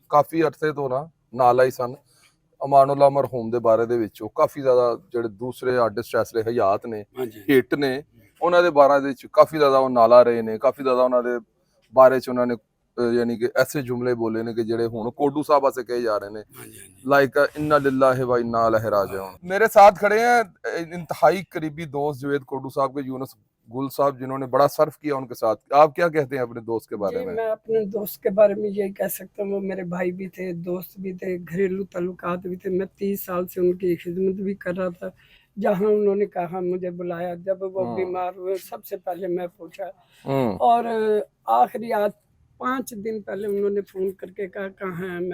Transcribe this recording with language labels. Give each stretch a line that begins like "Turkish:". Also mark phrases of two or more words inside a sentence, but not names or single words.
Punjabi: ਕਾਫੀ ਅਰਸੇ ਤੋਂ ਨਾ ਨਾਲਾ ਹੀ ਸਨ। ਅਮਾਨੁੱਲਾ ਮਰਹੂਮ ਦੇ ਬਾਰੇ ਦੇ ਵਿੱਚੋਂ ਕਾਫੀ ਜ਼ਿਆਦਾ ਜਿਹੜੇ ਦੂਸਰੇ ਆਰਟਿਸਟ ਐਸਲੇ ਹਯਾਤ ਨੇ, ਹਿੱਟ ਨੇ, ਉਹਨਾਂ ਦੇ ਬਾਰੇ ਦੇ ਵਿੱਚ ਕਾਫੀ ਜ਼ਿਆਦਾ ਉਹ ਨਾਲਾ ਰਹੇ ਨੇ, ਕਾਫੀ ਜ਼ਿਆਦਾ ਉਹਨਾਂ ਦੇ ਬਾਰੇ ਚ ਉਹਨਾਂ ਨੇ ਯਾਨੀ ਕਿ ਐਸੇ ਜੁਮਲੇ ਬੋਲੇ ਨੇ ਕਿ ਜਿਹੜੇ ਹੁਣ ਕੋਟੂ ਸਾਹਿਬ ਵਾਸਤੇ ਕਹੇ ਜਾ ਰਹੇ ਨੇ, ਲਾਈਕ
Arabic: إنا لله وإنا إليه راجعون.
Urdu: میرے ساتھ کھڑے ہیں انتہائی قریبی دوست जवेद कोटू صاحب کے، यूनुस गुल صاحب، جنہوں نے بڑا صرف کیا ان کے ساتھ। آپ کیا کہتے ہیں اپنے دوست کے بارے میں? میں اپنے دوست کے بارے میں یہی کہہ سکتا ہوں، وہ میرے بھائی بھی تھے، دوست بھی تھے، گھریلو تعلقات بھی تھے. میں 30 سال سے ان کی خدمت بھی کر رہا تھا۔ جہاں انہوں نے کہا مجھے بلایا، جب وہ بیمار ہوئے سب سے پہلے میں پوچھا، اور آخری آج 5 دن پہلے انہوں نے فون کر کے کہا کہاں ہے?